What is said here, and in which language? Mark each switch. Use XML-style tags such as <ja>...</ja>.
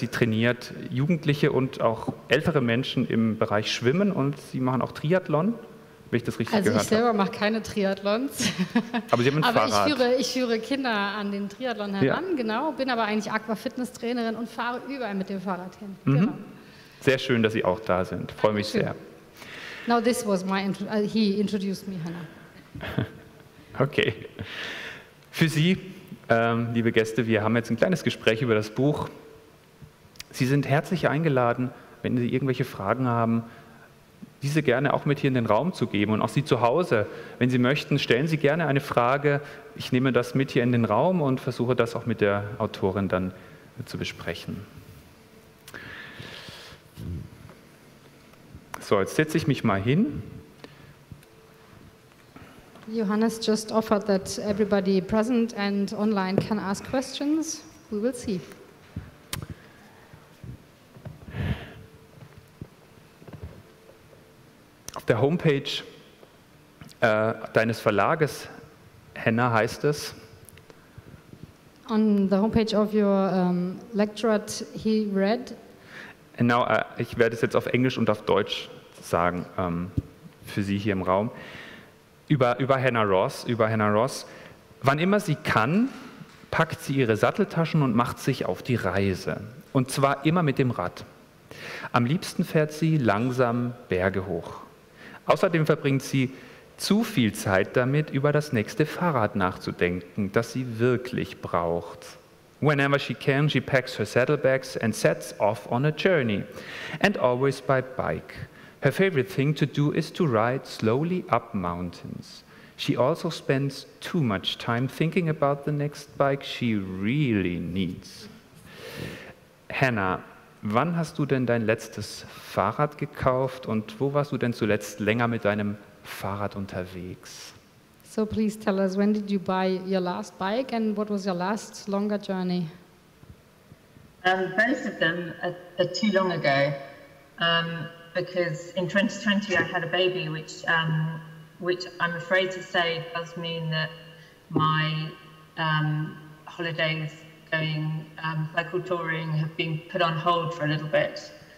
<de>Sie trainiert Jugendliche und auch ältere Menschen im Bereich Schwimmen, und sie machen auch Triathlon, wenn ich das richtig gehört habe. Also ich selber mache keine Triathlons. Aber Sie haben ein Fahrrad. Ich führe Kinder an den Triathlon heran, ja. Genau, bin aber eigentlich Aquafitness-Trainerin und fahre überall mit dem Fahrrad hin. Mhm. Genau. Sehr schön, dass Sie auch da sind. Freue mich sehr.</de> <en>Now this was he introduced me, Hannah. Okay.</en> <de>Für Sie, liebe Gäste, wir haben jetzt ein kleines Gespräch über das Buch. Sie sind herzlich eingeladen, wenn Sie irgendwelche Fragen haben, diese gerne auch mit hier in den Raum zu geben und auch Sie zu Hause, wenn Sie möchten, stellen Sie gerne eine Frage. Ich nehme das mit hier in den Raum und versuche das auch mit der Autorin dann zu besprechen. So, jetzt setze ich mich mal hin.</de> <en>Johannes just offered that everybody present and online can ask questions. We will see.</en> <de>Auf der Homepage deines Verlages, Hannah, heißt es:</de> <en>On the homepage of your lectorate, he read.</en> <de>Genau, ich werde es jetzt auf Englisch und auf Deutsch sagen, für Sie hier im Raum. Über Hannah Ross. Wann immer sie kann, packt sie ihre Satteltaschen und macht sich auf die Reise. Und zwar immer mit dem Rad. Am liebsten fährt sie langsam Berge hoch. Außerdem verbringt sie zu viel Zeit damit, über das nächste Fahrrad nachzudenken, das sie wirklich braucht.</de> <en>Whenever she can, she packs her saddlebags and sets off on a journey, and always by bike. Her favorite thing to do is to ride slowly up mountains. She also spends too much time thinking about the next bike she really needs.</en> <de>Hannah, wann hast du denn dein letztes Fahrrad gekauft und wo warst du denn zuletzt länger mit deinem Fahrrad unterwegs?</de> <en>So please tell us, when did you buy your last bike and what was your last longer journey? Both of them are too long ago, because in 2020 I had a baby, which I'm afraid to say does mean that my holidays going cycle touring have been put on hold for a little bit.</en>